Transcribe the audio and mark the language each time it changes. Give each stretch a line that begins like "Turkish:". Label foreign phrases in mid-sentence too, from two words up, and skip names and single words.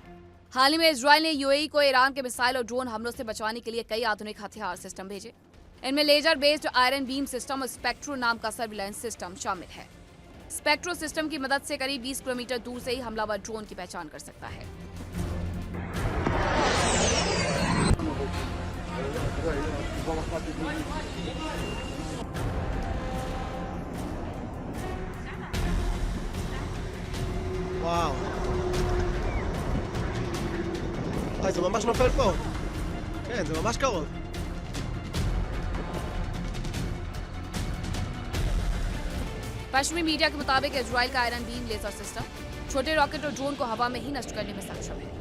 Hindi: हाल ही में इजराइल ने यूएई को ईरान के मिसाइल और ड्रोन हमलों से बचाने के लिए कई आधुनिक हथियार सिस्टम भेजे। इनमें
English: laser based
Hindi: आयरन बीम सिस्टम और स्पेक्ट्रो नाम का
English: surveillance system
Hindi: शामिल है। स्पेक्ट्रो सिस्टम की मदद से करीब 20 किलोमीटर दूर से ही हमलावर ड्रोन की पहचान कर सकता है।
Hebrew: וואו. זה ממש נופל פה. כן, זה ממש קרוב.
Hindi: पश्चिमी मीडिया के मुताबिक इजराइल का आयरन बीम
English: laser system
Hindi: छोटे रॉकेट और ड्रोन को हवा में ही नष्ट करने में सक्षम है।